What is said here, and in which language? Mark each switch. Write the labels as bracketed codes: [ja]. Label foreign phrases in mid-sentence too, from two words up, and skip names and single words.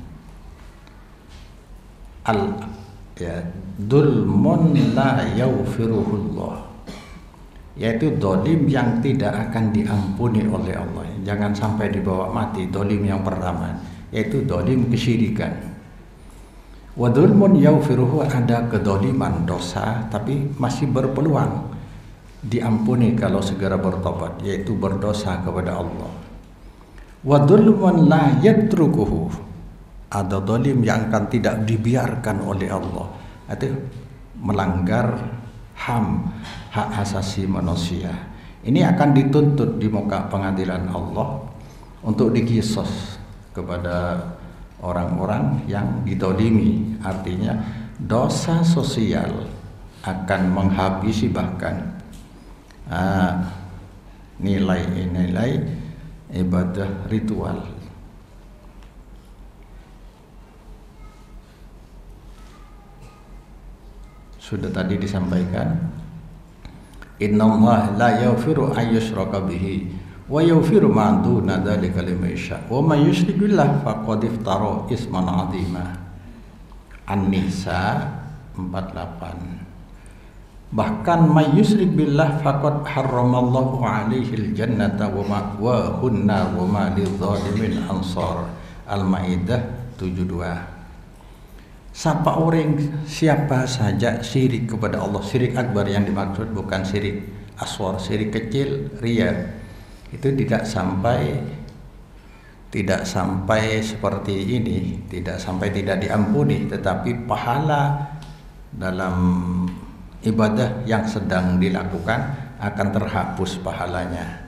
[ar] ظلم لا يغفره الله, [id] yaitu dolim yang tidak akan diampuni oleh Allah. Jangan sampai dibawa mati. Dolim yang pertama yaitu dolim kesyirikan. [ar] وظلم يغفره, [id] ada kedoliman, dosa tapi masih berpeluang diampuni kalau segera bertobat, yaitu berdosa kepada Allah. [ar] وظلم لا يتركه, [id] ada dolim yang akan tidak dibiarkan oleh Allah, itu melanggar hak asasi manusia. Ini akan dituntut di muka pengadilan Allah untuk dikisos kepada orang-orang yang didolimi. Artinya dosa sosial akan menghabisi bahkan nilai-nilai ibadah ritual. Sudah tadi disampaikan, [ar] إن الله لا يغفر أن يشرك به ويغفر ما دون ذلك لمن يشاء ومن يشرك بالله فقد افترى إثما عظيما. An-Nisa 48. Bahkan من يشرك بالله فقد حرم الله عليه الجنة ومأواه النار وما للظالمين أنصار. Al-Maidah 72. [id] Siapa saja syirik kepada Allah, syirik akbar yang dimaksud bukan syirik asghar, syirik kecil, riya, itu tidak sampai seperti ini, tidak sampai tidak diampuni, tetapi pahala dalam ibadah yang sedang dilakukan akan terhapus pahalanya.